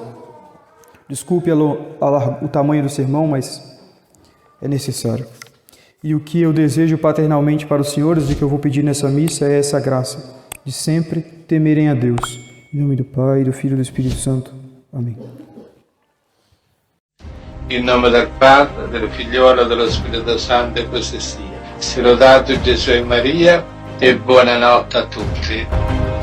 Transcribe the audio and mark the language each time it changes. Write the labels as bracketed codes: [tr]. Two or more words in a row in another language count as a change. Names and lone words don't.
[pt] Desculpe o tamanho do sermão, mas é necessário. E o que eu desejo paternalmente para os senhores e que eu vou pedir nessa missa é essa graça, de sempre temerem a Deus. Em nome do Pai, do Filho e do Espírito Santo. Amém. [it] In nome del Padre, del Figliolo e dello Spirito Santo, e così sia. Sia lodato Gesù e Maria, e buonanotte a tutti.